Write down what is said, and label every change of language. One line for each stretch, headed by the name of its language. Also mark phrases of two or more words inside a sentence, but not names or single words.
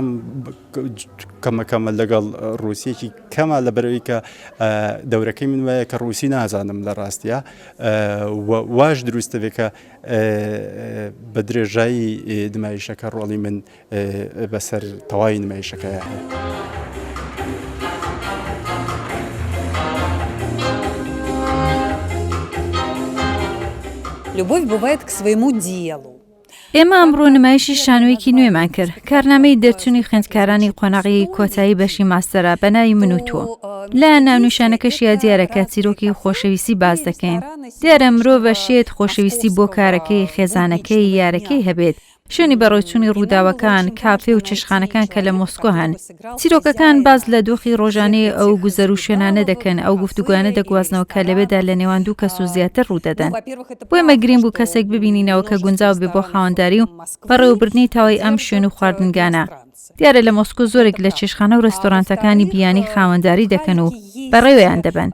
Central Kurdish: کەمەکەمە لەگەڵ رووسیەکی کەمە لە بەرەوەی کە دەورەکەی من وایە کە رووسی نازانم لە ڕاستیە واش دروستە بێت کە بە درێژایی نمایشەکە ڕۆڵی من بەسەر تەواوی نمایشەکەیە.
Russian: Любовь бывает к своему делу.
Central Kurdish: ئێمە ئەمڕۆ نمایشی شانۆیەکی نوێمان کرد کارنامەی دەرچوونی خوێندکارانی قۆناغی کۆتایی بەشی ماستەرە بە ناوی من و تۆ لە ناونیشانەکەشیا دیارەکە چیرۆکی خۆشەویستی باز دەکەین دیارە مرۆڤ بە شێت خۆشەویستی بۆ کارەکەی خێزانەکەی یارەکەی هەبێت شوێنی بەڕێوەچوونی ڕووداوەکان کافێ و چێشخانەکان کە لە مۆسکۆ هەن چیرۆکەکان باز لە دۆخی ڕۆژانەی ئەو گوزەر و شوێنانە دەکەن ئەو گفتوگوانە دەگوازنەوە کە لەوێدا لە نێوان دوو کەس و زیاتر ڕوودەدەن بۆ ئێمە گرنگ بوو کەسێک ببینینەوە کە گونجاو بێ بۆ خاوەنداری و بەڕێوەبردنی تاوای ئەم شوێن و خواردنگانە دیارە لە مۆسکۆ زۆرێک لە چێشخانە و ڕێستۆرانتەکانی بیانی خاوەنداری دەکەن و بەڕێوەیان دەبن.